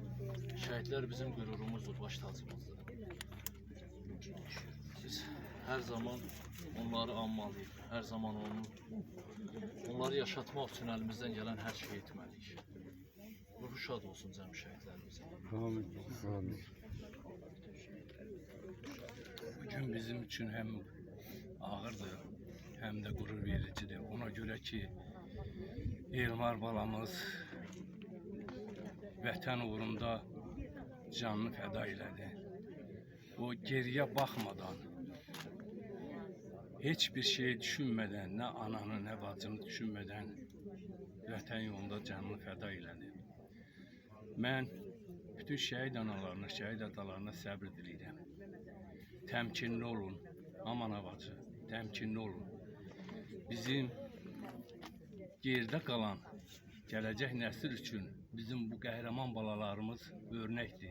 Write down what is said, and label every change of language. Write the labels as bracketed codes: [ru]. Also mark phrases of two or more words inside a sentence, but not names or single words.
[az] Şəhidlər bizim qürurumuzdur, baş tacımızdır. Siz hər zaman onları anmalıyıq. Hər zaman onları yaşatmaq üçün əlimizdən gələn hər şeyi etməliyik. Ruhu şad olsun cəmi şəhidlərimizin. [tr] Bugün bizim için hem ağırdır, hem de gurur vericidir. [az] Ona göre ki Elmar balamız vətən uğrunda canını fəda elədi. [tr] O geriye bakmadan, hiçbir şey düşünmeden, ne ananı ne bacını düşünmeden [az] vətən yolunda canını fəda elədi. Mən bütün şəhid analarına, şəhid atalarına səbr diləyirəm. Təmkinli olun, aman avacı, təmkinli olun. Bizim [tr] geride kalan [az] gələcək nəsil üçün bizim bu qəhrəman balalarımız örnəkdir.